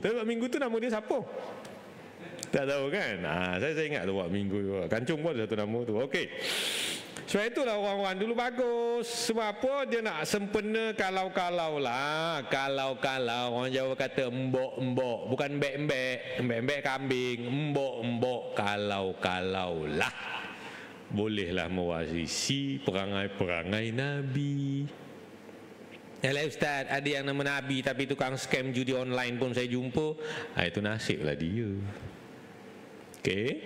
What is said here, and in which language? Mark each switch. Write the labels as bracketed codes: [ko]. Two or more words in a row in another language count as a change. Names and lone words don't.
[ms] Tapi Wak Minggu tu nama dia siapa? Tak tahu kan? Saya ingat tu Wak Minggu. Kancung pun ada satu nama tu. Okey. Sebab itulah orang-orang dulu bagus. Sebab apa? Dia nak sempena kalau-kalau lah. Kalau-kalau. Orang Jawa kata embok-embok. Bukan embek-embek. Embek-embek kambing. Embok-embok. Kalau-kalau lah. Bolehlah mewarisi perangai-perangai Nabi. Ustaz, ada yang nama Nabi tapi tukang scam judi online pun saya jumpa. Itu nasiblah dia. Okey.